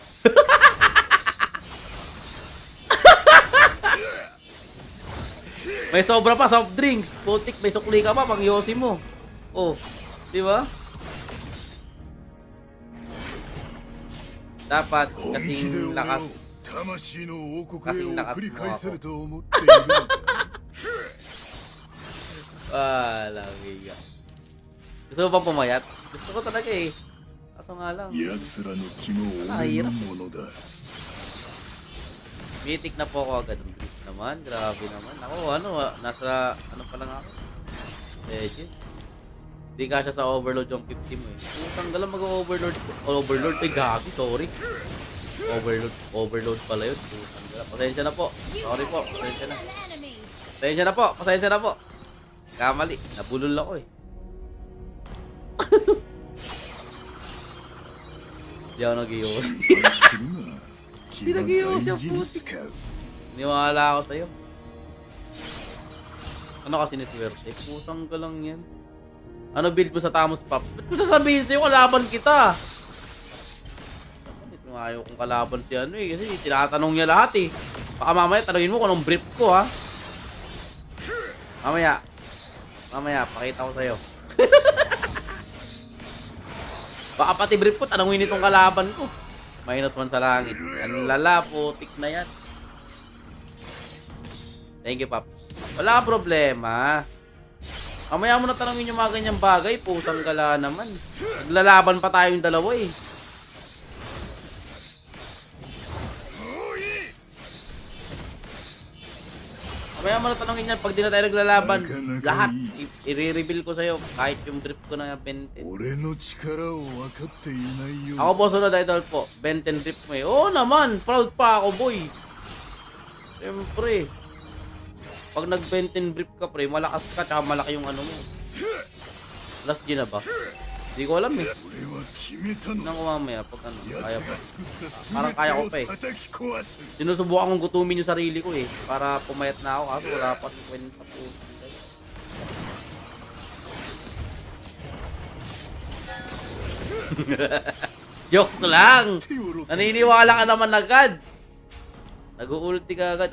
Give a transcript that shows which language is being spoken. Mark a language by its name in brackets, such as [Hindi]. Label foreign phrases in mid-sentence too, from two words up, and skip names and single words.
[Filipino] May sobra pa, [English] soft drinks. [Filipino] Putik, may sukli ka pa, pang yosi mo. Oh, di ba? Dapat [Japanese] 本気で [Filipino] kasing [Japanese] 俺を [Filipino] lakas. [Japanese] 魂の王国 [Filipino] kasing [Japanese] へ [Filipino] lakas [Japanese] 送り [Filipino] mo [Japanese] 返せ [Filipino] ako. [Japanese] ると思っているのか [Filipino] Lagi ka. Gusto mo bang pumayat? Gusto ko talaga eh. Kaso nga lang. [Japanese] 奴らの気も俺のものだ [Filipino] Mythic na po ako agad. Ang bilis naman. Grabe naman. Ako, nasa, ano pa lang ako. Legend. Di ka siya sa overload yung 50 mo eh. Putang gala mag-overload. Overload? Ay, gagi. Sorry. Overload pala yun. Putang gala. Pasensya na po. Sorry po. Pasensya na. Pasensya na po. Pasensya na po. Kamali. Nabulol ako eh. Di ako nag-iwas. [Japanese] 心配するな気は大事に使う [Filipino] Niwala ako sa'yo. Ano kasi ni Swerte? Putang ka lang yan. Ano build mo sa Tamos Pop? Ba't mo sasabihin sa'yo kalaban kita? Ayaw kong kalaban si ano eh. Kasi tinatanong niya lahat eh. Baka mamaya tanongin mo kung anong brief ko ha. Mamaya, pakita ko sa'yo. Baka pati brief ko, tanongin itong kalaban ko. -1 sa langit. Ang lala, putik na yan. [English] Thank you, [Filipino] Paps. Wala problema. Mamaya mo na tanongin yung mga ganyang bagay, pusang gala naman. Naglalaban pa tayong dalawa eh. Mamaya mo na tanongin yan, pag di na tayo naglalaban, lahat, i-reveal ko sa'yo, kahit yung drip ko na Benten. [Japanese] 俺の力を分かっていないよ [Filipino] Ako po, sunod idol po, Benten drip mo eh. Oo naman, proud pa ako, boy. Siyempre. Pag nag-Benten drip ka, pre, malakas ka, tsaka malaki yung ano mo. Last G na ba? Hindi ko alam eh. [Japanese] 俺は決めたの [Filipino] Tingnan ko mamaya, pag ano, [Japanese] 奴 [Filipino] kaya [Japanese] が [Filipino] pa. [Japanese] 作った全 [Filipino] Parang kaya ko pa [Japanese] て [Filipino] eh. [Japanese] を叩き壊す [Filipino] Sinusubukan kong gutumin yung sarili ko eh, para pumayat na ako, kaso wala pa 50 po. [English] Joke lang! [Japanese] 手をろ [Filipino] Naniniwala ka naman agad! Nag-ulti ka agad.